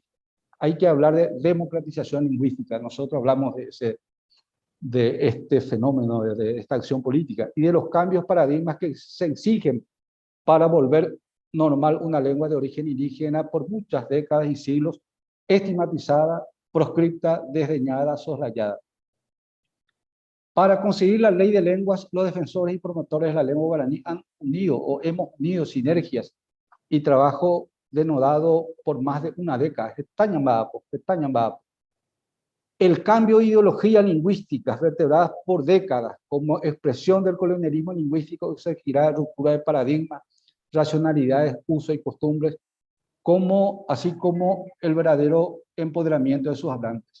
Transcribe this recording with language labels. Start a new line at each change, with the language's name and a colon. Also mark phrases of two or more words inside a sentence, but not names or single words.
Spanish: Hay que hablar de democratización lingüística. Nosotros hablamos de este fenómeno, de esta acción política y de los cambios paradigmas que se exigen para volver normal una lengua de origen indígena por muchas décadas y siglos, estigmatizada, proscripta, desdeñada, soslayada. Para conseguir la ley de lenguas, los defensores y promotores de la lengua guaraní han unido o hemos unido sinergias y trabajo denodado por más de una década. El cambio de ideología lingüística vertebradas por décadas como expresión del colonialismo lingüístico exigirá ruptura de paradigmas, racionalidades, usos y costumbres, así como el verdadero empoderamiento de sus hablantes.